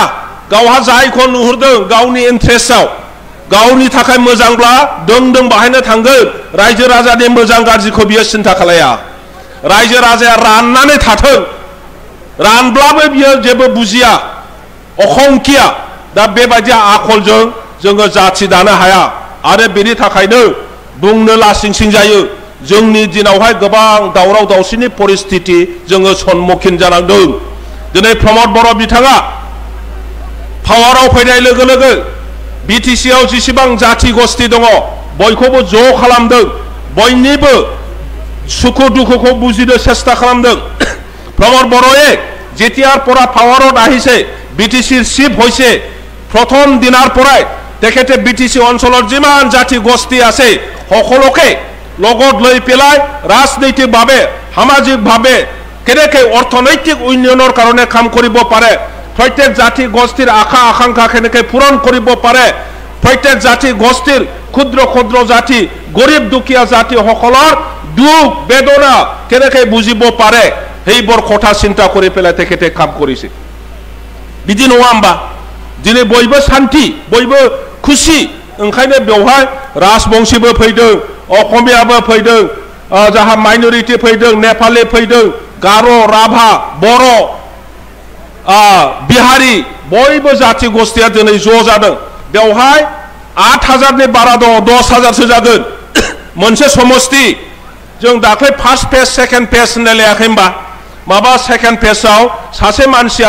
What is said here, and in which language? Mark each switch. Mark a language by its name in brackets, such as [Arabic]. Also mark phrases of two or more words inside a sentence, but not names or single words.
[Bodo] गावहा जायखौ नुहुरदों गावनि इन्ट्रेस्टआव गावनि थाखाय मोजांब्ला दों बाहायनो थांगोन रायजो राजानि मोजां गाज्रिखौ बियो सिन्था खालाया रायजो राजाया राननानै थाथों रानब्लाबो बियो जेबो बुजिया अखंखिया दा बेबायदि आखलजों जोङो जाथि दानो हाया आरो बेनि थाखायनो बुंनो लासिंसिं जायो जोंनि दिनावहाय गोबां दावराव दावसिनि परिस्थिति जोङो सन्मुखीन जानांदों दिनै प्रमद बर' बिथाङा पावाराव फैनाय लोगो लोगो BTC आव जेसेबां जाथि गस्थि दङ बयखौबो ज' खालामदों बयनिबो सुखु दुखुखौ बुजिनो চেষ্টা खालामदों प्रमद बर'ए [Assamese] যেতিয়াৰ পৰা পাৱাৰত আহিছে [Bodo] BTC [Assamese] চিফ হৈছে প্ৰথম দিনাৰ পৰাই তেখেতে BTC অঞ্চলৰ যিমান জাতি গোষ্ঠী আছে সকলোকে লগত লৈ পেলাই ৰাজনৈতিকভাৱে সামাজিকভাৱে কেনেকৈ অৰ্থনৈতিক উন্নয়নৰ কাৰণে কাম কৰিব পাৰে প্ৰত্যেক জাতি গোষ্ঠীৰ আশা আকাংক্ষা কেনেকৈ পূৰণ কৰিব পাৰে প্ৰত্যেক জাতি গোষ্ঠীৰ ক্ষুদ্ৰ জাতি গৰীব দুখীয়া জাতি সকলৰ দুখ বেদনা কেনেকৈ বুজিব পাৰে সেইবোৰ কথা চিন্তা কৰি পেলাই তেখেতে কাম কৰিছে [Bodo] बिदि नङा होमबा दिनै बयबो शान्ति बयबो खुसि ओंखायनो बेवहाय राजबंशीबो फैदों अखमियाबो फैदों जाहा माइनरिटी फैदों नेपाली फैदों गार' राभा बर' बिहारी बयबो जाति गोष्ठीया दिनै ज' जादों बेवहाय 8000 नि बारा दङ 10000 सो जागोन मोनसे समष्टि जों दाख्लै [English] first phase second phase [Bodo] होननाय लायाखै होमबा माबा सेकेन्ड फेजआव सासे मानसिया